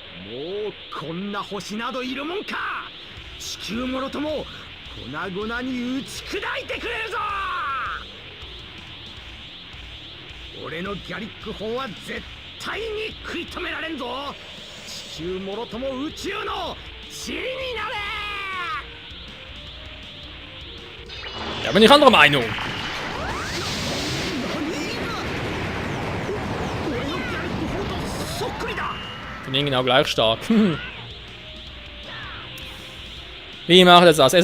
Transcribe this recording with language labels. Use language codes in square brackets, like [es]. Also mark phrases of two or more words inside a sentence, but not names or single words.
[ja] うこんな星などいるもんか。地球もろとも粉々に打ち砕いてくれるぞ。俺のギャリック砲は絶対に食い止められんぞ。地球もろとも宇宙の塵になれ。 [de] Da bin ich anderer Meinung. Die sind genau gleich stark. Wie mache ich das?